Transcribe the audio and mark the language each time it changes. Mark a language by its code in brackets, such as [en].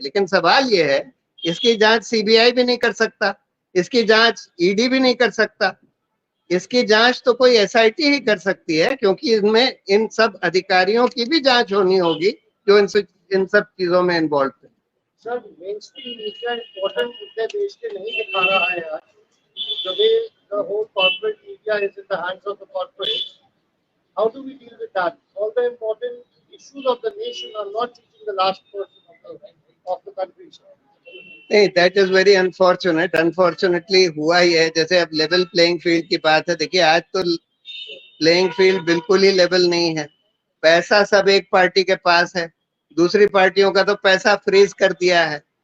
[hi] लेकिन सवाल ये है, इसकी जांच सीबीआई भी नहीं कर सकता, इसकी जांच ईडी भी नहीं कर सकता, इसकी जांच तो कोई एसआईटी ही कर सकती है, क्योंकि इसमें इन सब अधिकारियों की भी जांच होनी होगी जो इन सब चीजों में इन्वॉल्व है। सर, मेनस्ट्रीम मीडिया इम्पोर्टेंट मुद्दे देश के नहीं दिखा रहा है आज। [en] The way the whole corporate media is in the hands of the corporates, how do we deal with that? All the important issues of the nation are not reaching the last person of the country. नहीं, that is very unfortunate. Unfortunately [hi] हुआ ही है। जैसे अब level playing field की बात है, देखिए आज तो प्लेइंग फील्ड बिल्कुल ही लेवल नहीं है। पैसा सब एक पार्टी के पास है, दूसरी पार्टियों का तो पैसा फ्रीज कर दिया है।